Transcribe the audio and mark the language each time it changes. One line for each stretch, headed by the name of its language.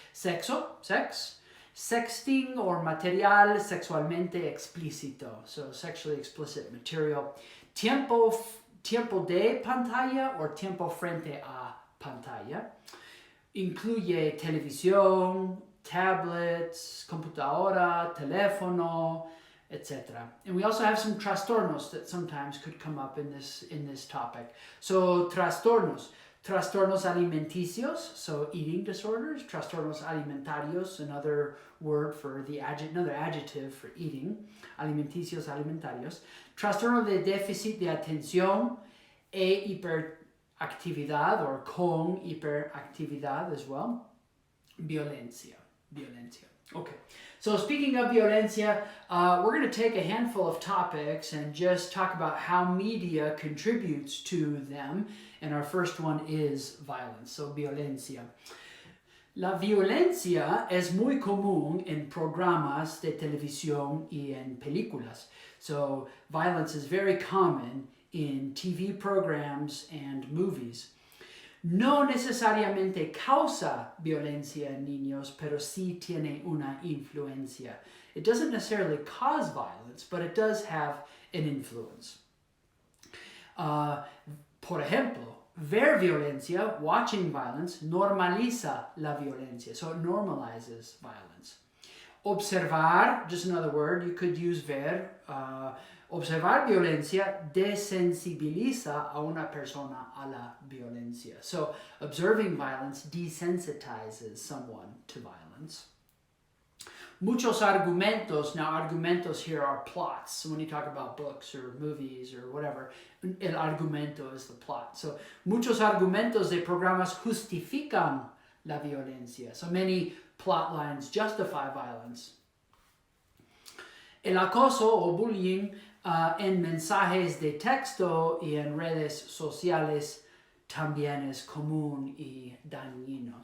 English: Sexo, sex. Sexting or
Spanish: material sexualmente explícito,
English: so sexually explicit material.
Spanish: Tiempo de pantalla or tiempo frente a pantalla. Incluye televisión, tablets, computadora, teléfono, etc.
English: And we also have some trastornos that sometimes could come up in this topic. So
Spanish: trastornos alimenticios,
English: so eating disorders.
Spanish: Trastornos alimentarios,
English: another word for another adjective for eating.
Spanish: Alimenticios, alimentarios. Trastorno de déficit de atención e hiperactividad, or con hiperactividad as well. Violencia.
English: Okay, so speaking of violencia, we're going to take a handful of topics and just talk about how media contributes to them. And our first one is violence, so violencia.
Spanish: La violencia es muy común en programas de televisión y en películas.
English: So violence is very common in TV programs and movies.
Spanish: No necesariamente causa violencia en niños, pero sí tiene una influencia.
English: It doesn't necessarily cause violence, but it does have an influence.
Spanish: Por ejemplo, ver violencia,
English: watching violence,
Spanish: normaliza la violencia.
English: So it normalizes violence. Observar, just another word, you could use ver.
Spanish: Observar violencia desensibiliza a una persona a la violencia.
English: So observing violence desensitizes someone to violence.
Spanish: Muchos argumentos.
English: Now, argumentos here are plots. So when you talk about books or movies or whatever, el argumento is the plot.
Spanish: So muchos argumentos de programas justifican la violencia.
English: So many plot lines justify violence.
Spanish: El acoso o bullying en mensajes de texto y en redes sociales también es común y dañino.